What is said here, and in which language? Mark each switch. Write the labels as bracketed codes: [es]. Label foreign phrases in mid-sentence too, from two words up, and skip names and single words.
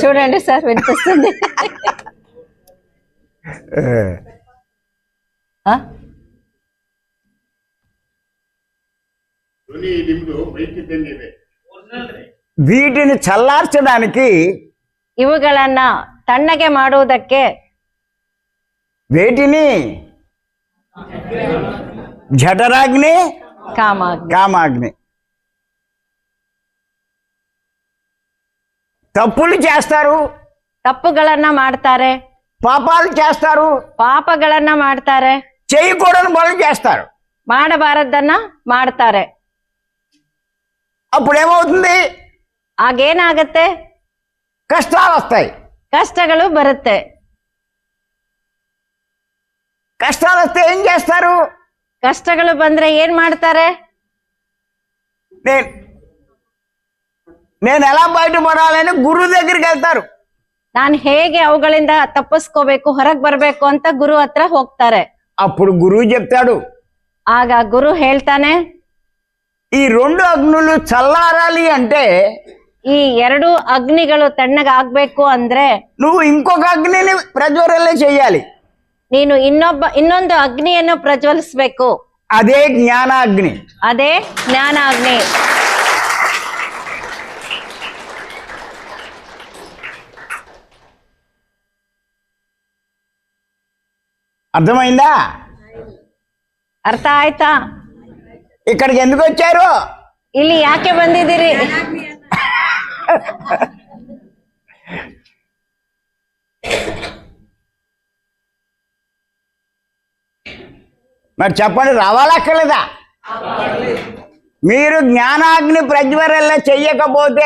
[te] చూడండి సార్, వినిపిస్తుంది. ಆ? వీటిని చల్లార్చడానికి [kn] ಇವುಗಳನ್ನ ತಣ್ಣಗೆ ಮಾಡುವುದಕ್ಕೆ [te] వేటిని జఠరాగ్ని [kn] ಕಾಮಾಗ್ನಿ. [te] కామాగ్ని. తప్పులు చేస్తారు, [kn] ತಪ್ಪುಗಳನ್ನ ಮಾಡ್ತಾರೆ, [te] పాపాలు చేస్తారు, [kn] ಪಾಪಗಳನ್ನ ಮಾಡ್ತಾರೆ, [te] చేయకూడని పనులు చేస్తారు. [kn] ಮಾಡಬಾರದನ್ನ ಮಾಡ್ತಾರೆ. [te] అప్పుడు ఏమవుతుంది? [kn] ಆಗೇನಾಗತ್ತೆ? [te] కష్టాలు వస్తాయి. [kn] ಕಷ್ಟಗಳು ಬರುತ್ತೆ. [te] కష్టాలు వస్తే ఏం చేస్తారు? [kn] ಕಷ್ಟಗಳು ಬಂದ್ರೆ ಏನ್ ಮಾಡ್ತಾರೆ? [te] నేను ఎలా బయటపడాలని గురువు దగ్గరికి వెళ్తారు. [kn] ನಾನು ಹೇಗೆ ಅವುಗಳಿಂದ ತಪ್ಪಿಸ್ಕೋಬೇಕು, ಹೊರಗ್ ಬರ್ಬೇಕು ಅಂತ ಗುರು ಹತ್ರ ಹೋಗ್ತಾರೆ. [te] అప్పుడు గురువు చెప్తాడు, [kn] ಆಗ ಗುರು ಹೇಳ್ತಾನೆ, [te] ఈ 2 అగ్నులు చల్లారాలి అంటే [kn] ಈ 2 ಅಗ್ನಿಗಳು ತಣ್ಣಗಾಗ್ಬೇಕು ಅಂದ್ರೆ [te] నువ్వు ఇంకొక అగ్నిని ప్రజ్వరలే చెయ్యాలి. [kn] ನೀನು ಇನ್ನೊಂದು ಅಗ್ನಿಯನ್ನು ಪ್ರಜ್ವಲಿಸ್ಬೇಕು. [te] అదే జ్ఞానాగ్ని. [kn] ಅದೇ ಜ್ಞಾನಾಗ್ನಿ. [te] అర్థమైందా? [kn] ಅರ್ಥ ಆಯ್ತಾ? [te] ఇక్కడికి ఎందుకు వచ్చారు? [kn] ಇಲ್ಲಿ ಯಾಕೆ ಬಂದಿದ್ದೀರಿ? [te] మరి చెప్పండి, రావాలక్కర్లేదా? మీరు జ్ఞానాగ్ని ప్రజ్వరల్ల చెయ్యకపోతే